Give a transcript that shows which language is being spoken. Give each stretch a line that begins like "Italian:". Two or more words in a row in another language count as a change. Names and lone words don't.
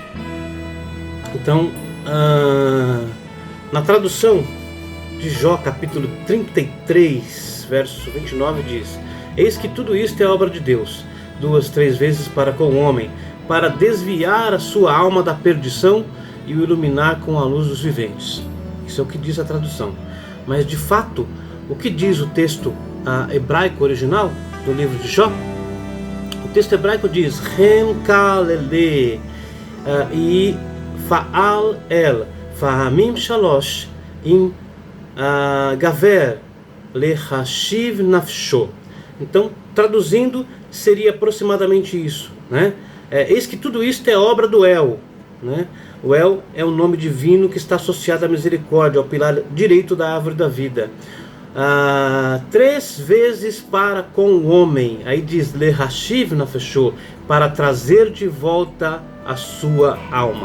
Portuguese: Então, na tradução de Jó, capítulo 33, verso 29, diz: Eis que tudo isto é obra de Deus, 2, 3 vezes para com o homem, para desviar a sua alma da perdição e o iluminar com a luz dos viventes. Isso é o que diz a tradução. Mas de fato, o que diz o texto hebraico original do livro de Jó? O texto hebraico diz:
Hebrew: הן כל אלה יפעל אל פעמים שלוש עם גבר להשיב נפשו.
Portuguese: Então, traduzindo, seria aproximadamente isso, eis que tudo isto é obra do El, O El é o nome divino que está associado à misericórdia, ao pilar direito da árvore da vida. 3 vezes para com o homem, aí diz
Hebrew: להשיב נפשו,
Portuguese: para trazer de volta a sua alma.